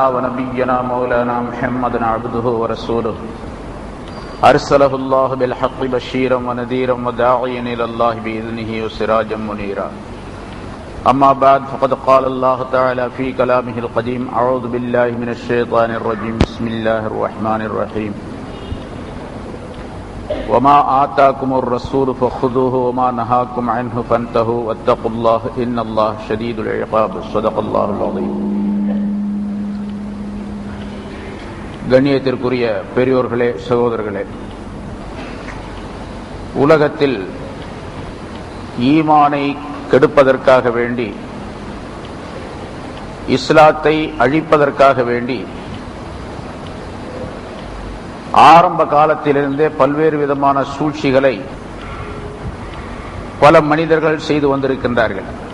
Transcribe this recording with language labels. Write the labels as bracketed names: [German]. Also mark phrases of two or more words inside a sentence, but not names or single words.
[Arabic] ونبينا مولانا محمدا عبده ورسوله أرسله الله بالحق بشيرا ونذيرا وداعيا إلى الله بإذنه وسراجا منيرا أما بعد فقد قال الله تعالى في كلامه القديم أعوذ بالله من الشيطان الرجيم بسم الله الرحمن الرحيم وما آتاكم الرسول فخذوه وما نهاكم عنه فانتهوا واتقوا الله إن الله شديد العقاب صدق الله العظيم. [Tamil] கண்ணியத்திற்குரிய பெரியோர்களே, சகோதரர்களே, உலகத்தில் ஈமானை கெடுப்பதற்காக வேண்டி, இஸ்லாத்தை அழிப்பதற்காக வேண்டி ஆரம்ப காலத்திலிருந்தே பல்வேறு விதமான சூழ்ச்சிகளை பல மனிதர்கள் செய்து வந்திருக்கின்றார்கள்.